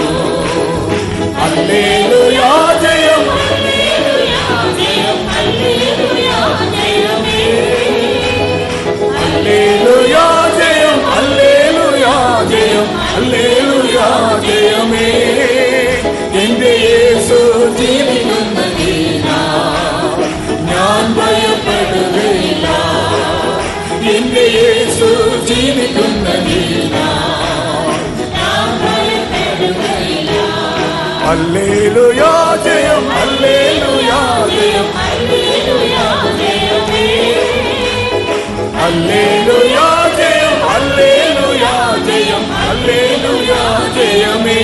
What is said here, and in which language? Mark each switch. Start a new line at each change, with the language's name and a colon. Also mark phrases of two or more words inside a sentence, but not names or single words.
Tamil: அல்லேலூயா ஜெயம் அல்லேலூயா ஜெயம் அல்லேலூயா ஜெயம் அல்லேலூயா ஜெயமே.
Malayalam: എന്റെ യേശു ജീവിക്കുന്നതിനാൽ ഞാൻ ഭയപ്പെടുകയില്ല. എന്റെ യേശു ജീവിക്കുന്നതിനാൽ ഞാൻ ഭയപ്പെടുകയില്ല.
Tamil: அல்லேலூயா ஜெயம் அல்லேலூயா ஜெயம் அல்லேலூயா ஜெயமே. அல்லேலூயா ஜெயம் அல்லேலூயா ஜெயம் அல்லேலூயா ஜெயமே.